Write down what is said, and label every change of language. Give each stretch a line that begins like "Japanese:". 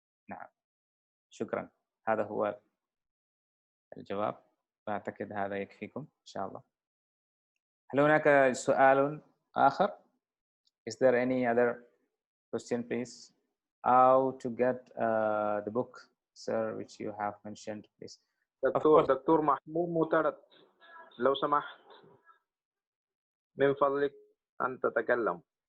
Arabic: نعم، شكرا. هذا هو الجواب، وأعتقد هذا يكفيكم إن شاء الله. هل هناك سؤال آخر؟
English: Is there any other question, please? How to get the book, sir, which you have mentioned, please?
Arabic: دكتور محمود مطرد، لو سمحت من فضلك أن تتكلم.